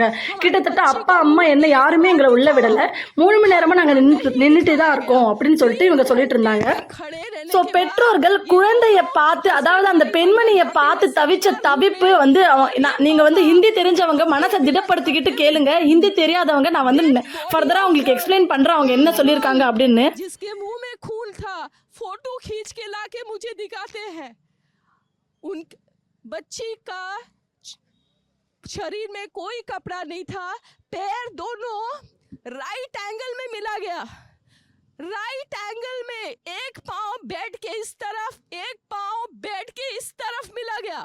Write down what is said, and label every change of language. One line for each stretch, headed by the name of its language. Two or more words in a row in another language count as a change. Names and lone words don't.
Tamil: கிட்டத்தட்ட அப்பா அம்மா என்ன யாருமே எங்களை உள்ள விடலை. 3 மணி நேரமாக நாங்கள் நின்றுட்டு தான் இருக்கோம் அப்படின்னு சொல்லிட்டு இவங்க சொல்லிட்டு இருந்தாங்க. ஸோ பெற்றோர்கள் குழந்தைய பார்த்து, அதாவது அந்த பெண்மணியை பார்த்து தவிச்ச தவிப்பு நீங்க ஹிந்தி தெரிஞ்சவங்க மனசை திடப்படுத்திக்கிட்டு கேளுங்க. ஹிந்தி தெரியாதவங்க நான் ஃபர்தரா உங்களுக்கு எக்ஸ்பிளைன் பண்றேன் அவங்க என்ன சொல்லியிருக்காங்க அப்படின்னு.
Hindi: जिसके मुंह में खून था, फोटो खींच के लाके मुझे दिखाते हैं। उन बच्ची का शरीर में कोई कपड़ा नहीं था, पैर दोनों
English: right angle
Hindi: में मिला गया।
English: right angle
Hindi: में एक पांव बेड के इस तरफ, एक पांव बेड के इस तरफ मिला गया।